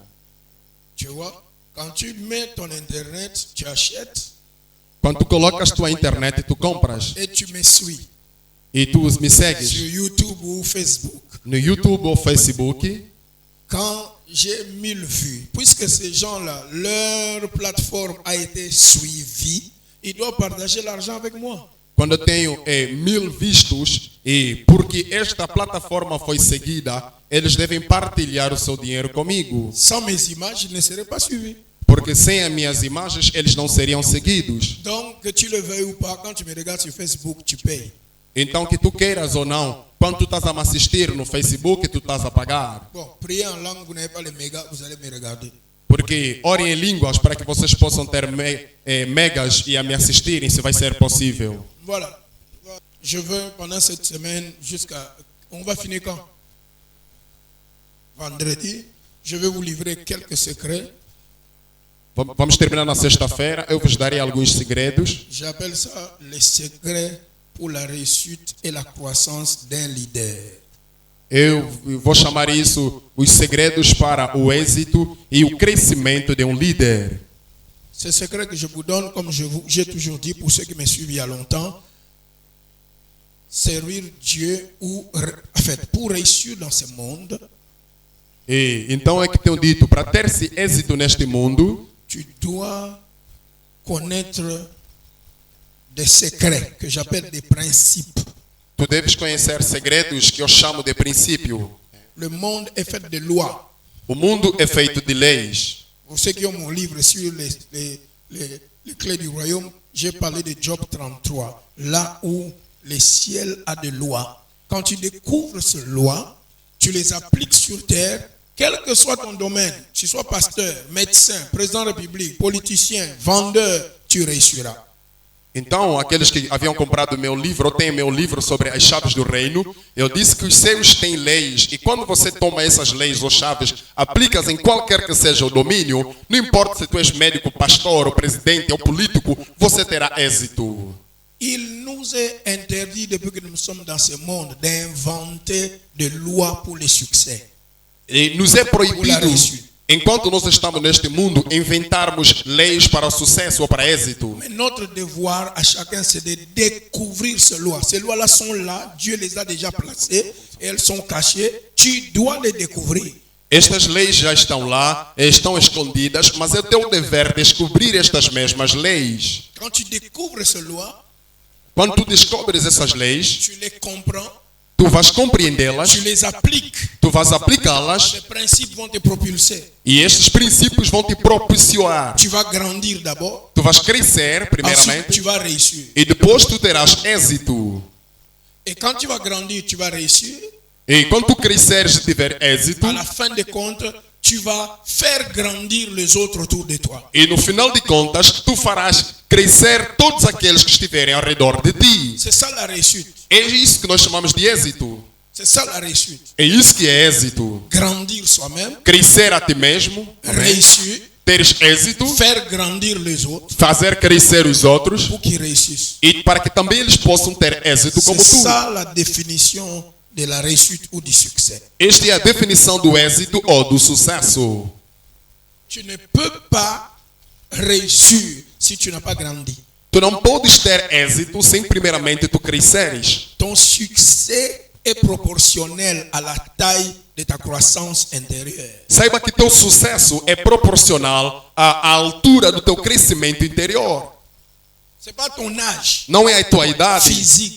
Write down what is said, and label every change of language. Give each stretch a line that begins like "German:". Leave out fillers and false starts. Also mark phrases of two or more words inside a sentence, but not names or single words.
French: Tu vois, quand tu mets ton internet, tu achètes
Portuguese: Quando tu colocas tua internet, tu compras
French: et tu me suis
Portuguese: e tu me
French: sur
Portuguese: segues
French: YouTube ou Facebook.
Portuguese: no YouTube ou Facebook.
French: Quand j'ai 1000 vues, puisque ces gens-là, leur plateforme a été suivie, ils doivent partager l'argent avec moi.
Portuguese: Quando eu tenho 1000 vistos e porque esta plataforma foi seguida, eles devem partilhar o seu dinheiro comigo.
French: Sans mes images, ils ne seraient pas suivis.
Portuguese: Porque sem as minhas imagens, eles não seriam seguidos.
French: Donc, que tu le veuilles ou pas, quand tu me regardes sur Facebook, tu payes.
Portuguese: Então, que tu queiras ou não, quando tu estás a me assistir no Facebook, tu estás a pagar.
French: Bon, priez en langue, vous n'avez pas les mégas, vous allez me regarder.
Portuguese: Porque orem em línguas para que vocês possam ter megas e a me assistirem, se vai ser possível.
French: Voilà. Je veux, pendant cette semaine, jusqu'à... On va finir quand? Vendredi. Je vais vous livrer quelques secrets.
Portuguese: Vamos terminar na sexta-feira. Eu vos darei alguns segredos.
French: J'appelle ça les secrets pour la réussite et la croissance d'un leader.
Portuguese: Eu vou chamar isso os segredos para o êxito e o crescimento de um líder.
French: Ces secrets que je vous donne, comme j'ai toujours dit pour ceux qui me suivent il y a longtemps, servir Dieu ou, en fait, pour réussir dans ce monde,
Portuguese: E então é que tenho dito, para ter-se êxito neste mundo,
French: tu dois connaître des secrets que j'appelle des principes.
Portuguese: tu deves conhecer segredos que eu chamo de princípio.
French: Le monde est fait de lois.
Portuguese: O mundo é feito de leis.
French: Pour ceux qui ont mon livre sur les clés du royaume, j'ai parlé de Job 33, là où le ciel a des lois. Quand tu découvres ces lois, tu les appliques sur terre, quel que soit ton domaine, tu sois pasteur, médecin, président de la République, politicien, vendeur, tu réussiras.
Portuguese: Então, aqueles que haviam comprado meu livro, ou têm meu livro sobre as chaves do reino, eu disse que os seus têm leis, e quando você toma essas leis ou chaves, aplicas em qualquer que seja o domínio, não importa se tu és médico, pastor, ou presidente, ou político, você terá êxito.
French: Il nous est interdit, depuis que nous sommes dans ce monde, d'inventer des lois pour le succès.
Portuguese: E nos é proibido,
French: Pour la réussite.
Portuguese: enquanto nós estamos neste mundo, inventarmos leis para sucesso ou para êxito.
French: Mais notre devoir à chacun, c'est de découvrir ces lois. Ces lois-là sont là, Dieu les a déjà placées, elles sont cachées, tu dois les découvrir.
Portuguese: Estas leis já estão lá, estão escondidas, mas é teu dever descobrir estas mesmas leis.
French: Quand tu découvres ces lois,
Portuguese: Quando tu descobres essas leis,
French: tu les comprends,
Portuguese: tu vais compreendê-las,
French: tu les appliques.
Portuguese: tu vais aplicá-las
French: Les principes vont te propulser.
Portuguese: e estes princípios vão te propiciar.
French: Tu vas grandir d'abord,
Portuguese: Tu vais crescer,
French: ensuite
Portuguese: primeiramente,
French: tu vas réussir.
Portuguese: e depois tu terás êxito.
French: Et quand tu vas grandir, tu vas réussir.
Portuguese: E quando tu cresceres e tiver êxito,
French: À la fin des comptes, tu vas faire grandir les autres autour de toi.
Portuguese: e no final de contas, tu farás crescer todos aqueles que estiverem ao redor de ti.
French: C'est ça la réussite.
Portuguese: É isso que nós chamamos de êxito.
French: C'est ça la réussite.
Portuguese: É isso que é êxito.
French: Grandir soi-même,
Portuguese: Crescer a ti mesmo,
French: réussir,
Portuguese: teres êxito,
French: faire grandir les autres
Portuguese: fazer crescer os outros
French: pour qu'ils réussissent.
Portuguese: e para que também eles possam ter êxito como
French: C'est
Portuguese: tu.
French: ça la définition de la réussite ou du succès.
Portuguese: Esta é a definição do êxito ou do sucesso.
French: Tu ne peux pas réussir si tu n'as pas grandi.
Portuguese: Tu não podes ter êxito sem primeiramente tu cresceres.
French: Ton succès est proportionnel à la taille de ta croissance intérieure.
Portuguese: Saiba que teu sucesso é proporcional à altura do teu crescimento interior.
French: C'est pas ton âge
Portuguese: Não é a tua idade,
French: physique.